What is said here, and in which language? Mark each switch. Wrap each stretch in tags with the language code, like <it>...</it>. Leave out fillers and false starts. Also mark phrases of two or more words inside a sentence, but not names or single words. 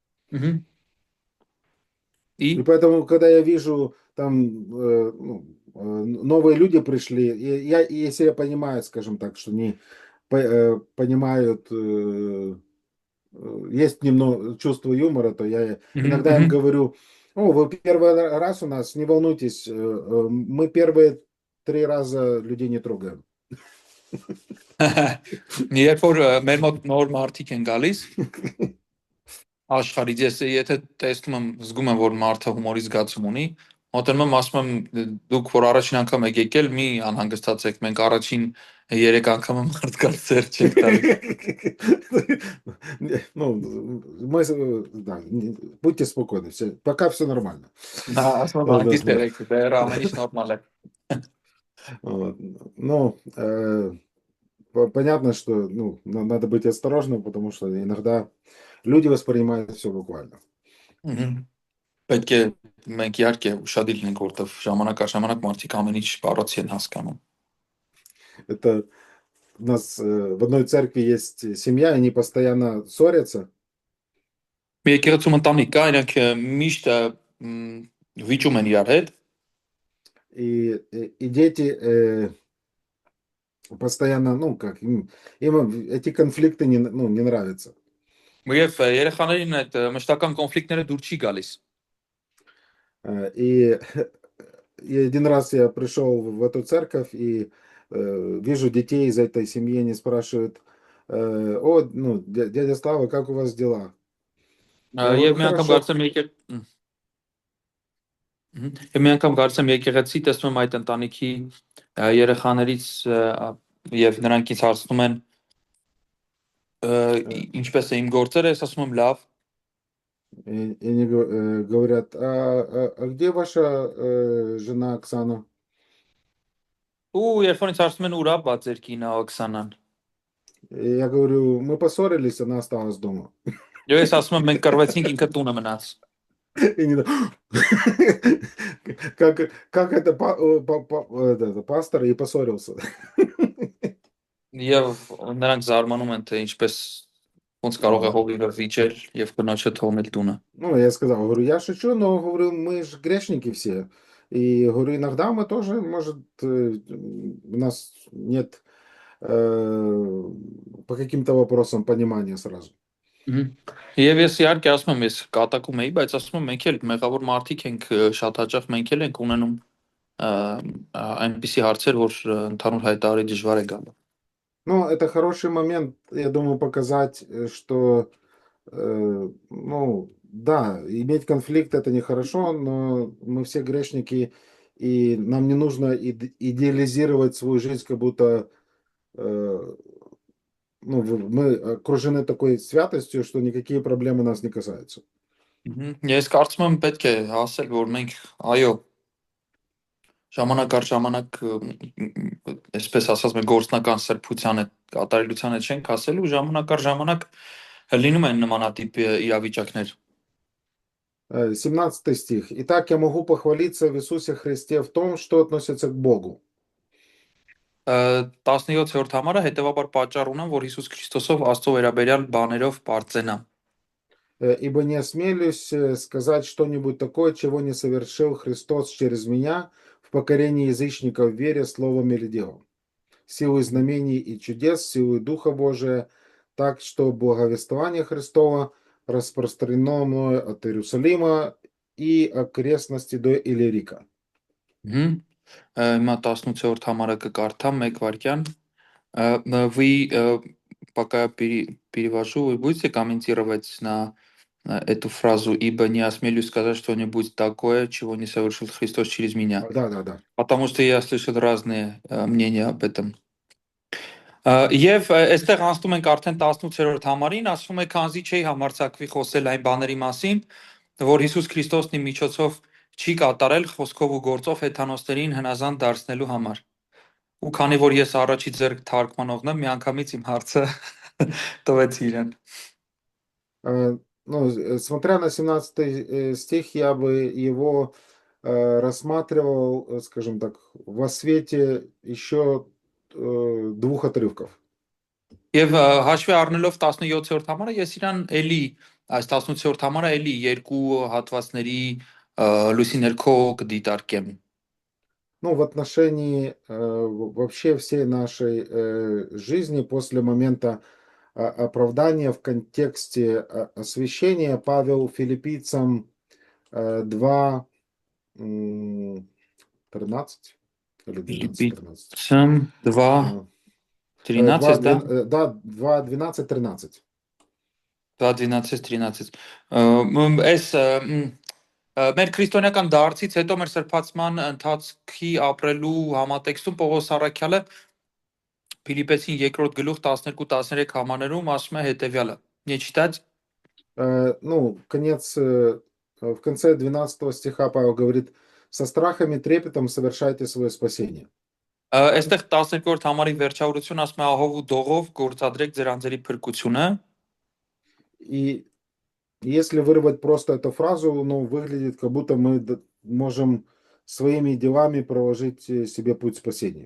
<ru>И поэтому, когда я вижу, там, новые люди пришли, если я понимаю, скажем так, что они понимают, есть немного чувство юмора, то я иногда им говорю: вы первый раз у нас, не волнуйтесь, мы первые 3 раза людей не трогаем.</ru> <hy>Երբ որ մեր մոտ նոր մարդիկ են գալիս աշխարհից, ես եթե տեսնում եմ, զգում եմ, որ մարդը հումորի զգացում ունի, մոտենում եմ, ասում եմ դուք որ առաջին անգամ եք եկել, մի անհանգստացեք, մենք առաջին 3 անգամը մարդկանց ծեր չենք տալիս։</hy> <ru>Ну, да, будьте спокойны, пока все нормально.</ru> <hy>Ասում եմ անգիստ եք, դեռ ամեն ինչ նորմալ է։</hy> <ru>Ну, понятно, что надо быть осторожным, потому что иногда люди воспринимают все буквально.</ru> <hy>Պետք է մենք իհարկե ուշադիր լինենք, որտեղ ժամանակ առ ժամանակ մարդիկ ամեն ինչ բառացի են հասկանում։</hy> <ru>Это у нас в одной церкви есть семья, они постоянно ссорятся.</ru> <hy>Մի եկեղեցում ընտանիք կա, իրենք միշտ վիճում են իրար հետ։</hy> <ru>И дети постоянно, ну, как, им эти конфликты не нравятся.</ru> <hy>Եվ երեխաներին այդ մշտական կոնֆլիկտները դուր չի գալիս։</hy> <ru>И один раз я пришел в эту церковь и вижу детей из этой семьи, они спрашивают: дядя Слава, как у вас дела?</ru> <hy>Եվ մի անգամ կարծեմ եկեղեցի տեսնում եմ այդ ընտանիքի երեխաներից եւ նրանք ինձ հարցնում են ինչպես է իմ գործերը, ես ասում եմ լավ։</hy> <ru>И они говорят: а где ваша жена Оксана?</ru> <hy>Ու երբ որ ինձ հարցնում են ուր է բա ձեր կինը Օքսանան։</hy> <ru>Я говорю: мы поссорились, она осталась дома.</ru> <hy>Եվ ես ասում եմ մենք կռվեցինք, ինքը տունը մնաց։</hy> <ru>Как это пастор и поссорился.</ru> <hy>Եվ նրանք զարմանում են թե ինչպես Ոնց կարող է հողիվը վիճել եւ կնոջը թողնել տունը։</hy> <ru>Ну, я сказал, говорю, я шучу, но говорю, мы же грешники все. И говорю, иногда мы тоже, может, у нас нет по каким-то вопросам понимания сразу.</ru> <hy>Եվ ես իհարկե ասում եմ, ես կատակում էի, բայց ասում եմ մենք էլ մեղավոր մարդիկ ենք, շատ հաճախ մենք էլ ենք ունենում այնպիսի հարցեր, որ ընդհանուր հայտարարի դժվար է գալու։</hy> <ru>Ну, это хороший момент, я думаю, показать, что, ну, да, иметь конфликт это нехорошо, но мы все грешники, и нам не нужно идеализировать свою жизнь, как будто ну, мы окружены такой святостью, что никакие проблемы нас не касаются.</ru> <hy>Ես կարծում եմ պետք է ասել, որ մենք այո ժամանակ առ ժամանակ այսպես ասած մենք գործնական սրբության հետ կատարելության հետ չենք ասելու, ժամանակ առ ժամանակ լինում են նմանատիպ իրավիճակներ։</hy> <ru>17 стих. Итак, я могу похвалиться в Иисусе Христе в том, что относится к Богу.</ru> <hy>17-րդ համարը հետևաբար պատճառ ունեմ, որ Հիսուս Քրիստոսով Աստծո վերաբերյալ բաներով բարձենամ։</hy> <ru>Ибо не осмелюсь сказать что-нибудь такое, чего не совершил Христос через меня в покорении язычников в вере словом или делом. Силой знамений и чудес, силой Духа Божия, так что благовествование Христова распространено мною от Иерусалима и окрестности до Иллирика.</ru> <hy>Հիմա 18-րդ համարը կկարդամ 1 վայրկյան։</hy> <ru>Вы пока перевожу, вы будете комментировать на эту фразу, ибо не осмелюсь сказать что-нибудь такое, чего не совершил Христос через меня. Да. Потому что я слышал разные мнения об этом.</ru> <hy>Եվ այստեղ անցնում ենք արդեն 18-րդ համարին, ասում է, քանզի չի համարձակվի խոսել այն բաների մասին, որ Հիսուս Քրիստոսն իր միջոցով չի կատարել խոսքով ու գործով հեթանոսներին հնազանդ դարձնելու համար։ Ու քանի որ ես առաջի ձեռք թարգմանողն եմ, միանգամից իմ հարցը տվեցի իրեն։</hy> <ru>Ну, смотря на 17 стих, я бы его рассматривал, скажем так, во свете еще двух отрывков.</ru> <hy>Եվ հաշվի առնելով 17-րդ համարը, ես իրան էլի, այս 18-րդ համարը էլի երկու հատվածների լույսի ներքո կդիտարկեմ։</hy> <ru>Ну, в отношении вообще всей нашей жизни после момента оправдания в контексте освящения Павел Филиппийцам 2, 13 или 12, 13. 2, 13, да? Да, 2, 12, 13. 2, 12, 13.</ru> <hy>Այս մեր քրիստոնեական դարձից հետո մեր սրբացման ընթացքի ապրելու համատեքստում Պողոս Առաքյալը Փիլիպպեցին 2-րդ գլուխ 12-13 համարներում ասում է հետևյալը.</hy> <ru>Не читать? Ну, в конце 12 стиха Павел говорит: со страхом и трепетом совершайте свое спасение.</ru> <hy>Այստեղ 12-րդ համարի վերջավորություն ասում է ահով ու դողով գործադրեք ձեր անձերի փրկությունը։</hy> <ru>И если вырвать просто эту фразу, ну, выглядит, как будто мы можем своими делами проложить себе путь спасения.</ru>